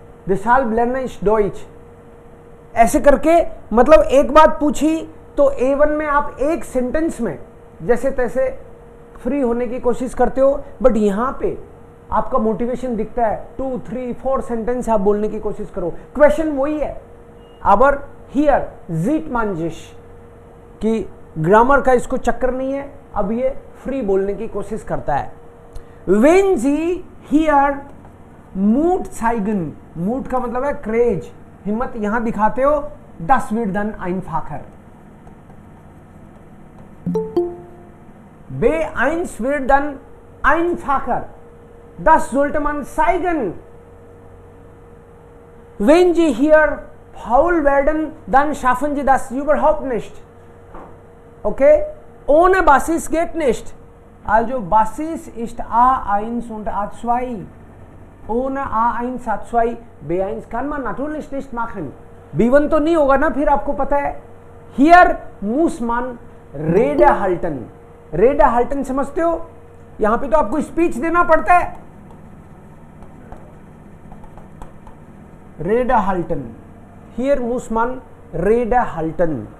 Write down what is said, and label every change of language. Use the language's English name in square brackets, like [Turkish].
[German] Deshalb lerne ich Deutsch. [Hindi] ऐसे करके मतलब एक बात पूछी तो A1 में आप एक सेंटेंस में जैसे तैसे फ्री होने की कोशिश करते हो, बट यहाँ पे आपका मोटिवेशन दिखता है. 2, 3, 4 सेंटेंस आप बोलने की कोशिश करो. क्वेश्चन वही है. [German] aber hier sieht man sich [Hindi] कि ग्रामर का इसको चक्कर नहीं है. अब ये फ्री बोलने की कोशिश करता है. [German] wenn Sie hier Mut zeigen, [Hindi] Mut का मतलब है क्रेज, हिम्मत यहां दिखाते हो, [German] das wird dann einfacher. B1 wird dann einfacher. Das sollte man zeigen. Wenn Sie hier faul werden, dann schaffen Sie das überhaupt nicht. Okay? Ohne Basis geht nicht. Also Basis ist A1 und A2. Ohne A1, A2, B1 kann man natürlich nicht machen. [Hindi] B1 तो नहीं होगा ना, फिर आपको पता है. [German] Hier muss man Rede halten. [Hindi] Rede halten समझते हो? यहां पे तो आपको स्पीच देना पड़ता है. [German] Rede halten. Hier muss man Rede halten.